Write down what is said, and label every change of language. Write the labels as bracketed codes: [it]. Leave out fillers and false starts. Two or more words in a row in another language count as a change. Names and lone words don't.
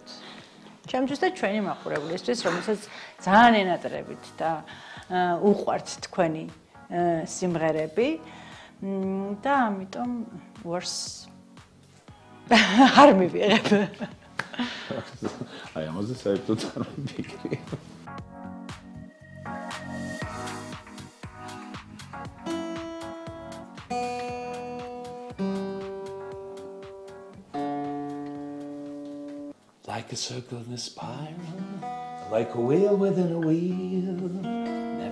[ka] ჩემთვის და ჩვენი მაყურებლისთვის, რომელსაც ძალიან ენატრებით და უყვართ თქვენი სიმღერები და ამიტომ ვარს არ მივიღებ. აი ამაზე საერთოდ არ მიფიქრი. [en] Like a circle in a spiral, like a wheel within a wheel, never